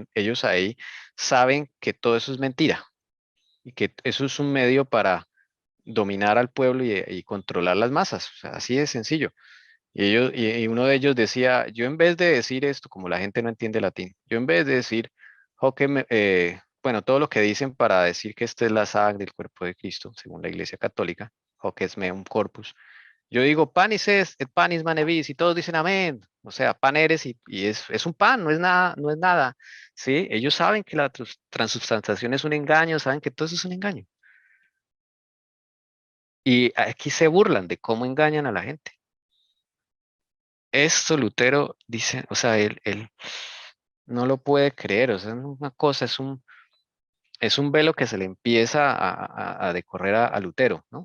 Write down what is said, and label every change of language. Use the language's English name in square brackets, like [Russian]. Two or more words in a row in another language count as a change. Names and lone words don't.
[Spanish] Ellos ahí saben que todo eso es mentira y que eso es un medio para dominar al pueblo y controlar las masas. O sea, así de sencillo. Y uno de ellos decía, yo en vez de decir esto, como la gente no entiende latín, yo en vez de decir, bueno, todo lo que dicen para decir que esta es la sangre del cuerpo de Cristo, según la Iglesia Católica, [Latin] hoc est meum corpus, [Spanish] yo digo, [Latin] panis est et panis manevis, [Spanish] y todos dicen amén. O sea, pan eres y es un pan, no es nada, no es nada. ¿Sí? Ellos saben que la transubstanciación es un engaño, saben que todo eso es un engaño. Y aquí se burlan de cómo engañan a la gente. Esto Lutero dice, o sea, él no lo puede creer, o sea, es una cosa, es un velo que se le empieza a decorrer a Lutero, ¿no?